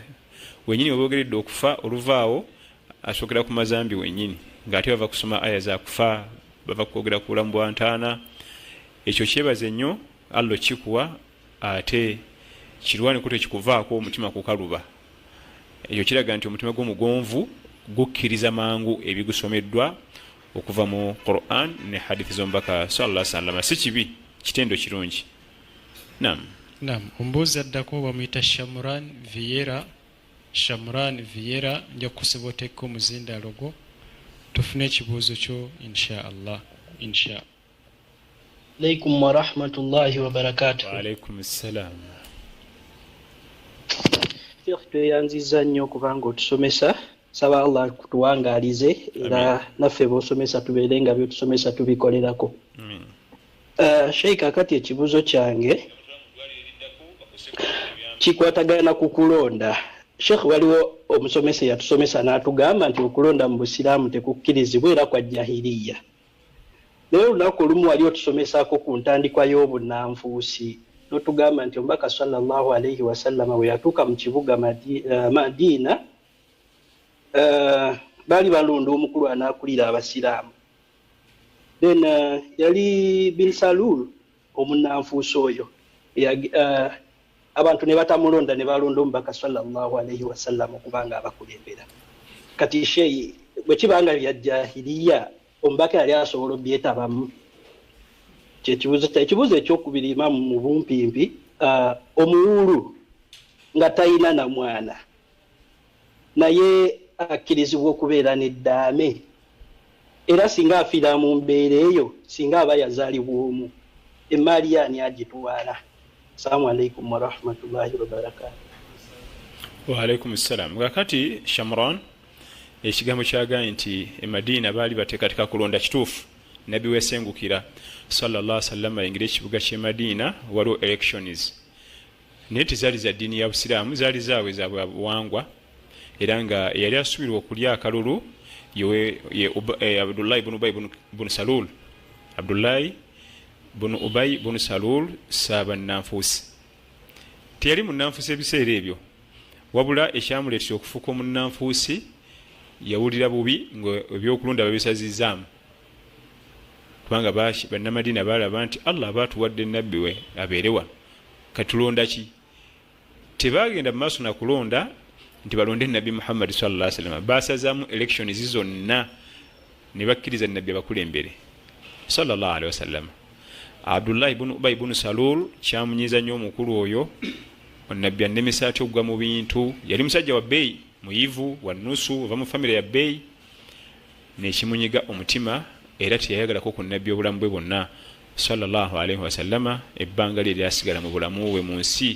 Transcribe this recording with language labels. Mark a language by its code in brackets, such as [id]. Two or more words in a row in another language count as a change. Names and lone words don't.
[lg] Wenyini weboogeredde okufa oluvaawo asookera ku mazambi wenyini ng'ate bava kusoma aya za kufa, bava kwogera ku bulamu bwa ntaana. Ekyo kyebaze nnyo Allah kikuwa ate kirwaniko tekikuvaako omutima kukaluba. Ekyo kiraga nti omutima gw'omugonvu gukkiriza mangu ebigusomeddwa okuva mu Quran ne hadithi z'omubaka [ar] صلى الله عليه وسلم. [lg] Si kibi, kitendo kirungi. Naam. Ombuuzi addako bamuyita Shamran Viera nja kukusiba oteeka omuzindaalo gwo tufune ekibuuzo kyo [ar] إن شاء الله. عليكم ورحمة الله وبركاته. وعليكم السلام. [lg] Tweyanziza nnyo kubanga otusomesa, saba Allah kutuwangaalize era naffe b'osomesa tubeere nga byotusomesa tubikolerako. Sheikh, akati ekibuuzo kyange kikwatagana ku kulonda. Sheikh, waliwo omusomesa yatusomesa n'atugamba nti okulonda mu Busiraamu tekukkirizibwa era kwa jahiliya. Naye olunaku olumu wali otusomesaako ku ntandikwa y'obunanfuusi n'otugamba nti omubaka [ar] صلى الله عليه وسلم [lg] bwe yatuuka mu kibuga Madiina baali balonda omukulu anaakulira Abasiraamu. Then yali bin Salul omunanfuusi oyo abantu ne batamulonda ne balonda omubaka [ar] صلى الله عليه وسلم [lg] okubanga abakulembera. Kati sheyi bwe kibanga bya jahiliya omubaka yali asobola obyetabamu. Ekibuuzo ekyokubiri Imaamu mu bumpimpi, omuwulu nga talina na mwana naye akkirizibwa okubeera n'eddaame, era singa afiira mu mbeera eyo, singa aba yazaalibwa omu, emmaali ani agitwala? [ar] السلام عليكم ورحمة الله وبركاته. وعليكم السلام. [lg] Kakati Shamran, ekigambo kyagaanye nti Madiina baali bateekateeka kulonda kituufu. Nabbi wesengukira [ar] صلى الله عليه وسلم [lg] ayingira ekibuga ky'e Madiina waliwo elections. Naye tezaali za ddiini ya Busiraamu, zaali zaabwe za buwangwa, era nga yali asubirwa okulya akalulu ye Abdullahi ibn Ubay ibn Salul. Abdullahi ibn Ubay ibn Salul saaba nnanfuusi. Teyali munnanfuusi ebiseera ebyo, wabula ekyamuleetera okufuuka omunnanfuusi yawulira bubi ng'ebyokulonda babisazizaamu. Kubanga bannamadiina baalaba nti Allah baatuwadde nabbi we abeerewa, katulonda ki? Tebaagenda mu maaso na kulonda nti balonde nabbi Muhammad [ar] صلى الله عليه وسلم. [lg] Baasazaamu elections zonna ne bakkiriza nabbi abakulembere [ar] صلى الله عليه وسلم. [lg] Abdullah ibn Ubay ibn Salul kyamunyiza nnyo omukulu oyo onnabbi anemesa atya okugwa mu bintu yali musajja wa bbeeyi muyivu wa nusu ova mu famire ya bbeeyi nekimunyiga omutima era teyayagalako ku nnabbi obulamu bwe bwonna [ar] صلى الله عليه وسلم [lg] ebbanga lye lyasigala mu bulamu bwe mu nsi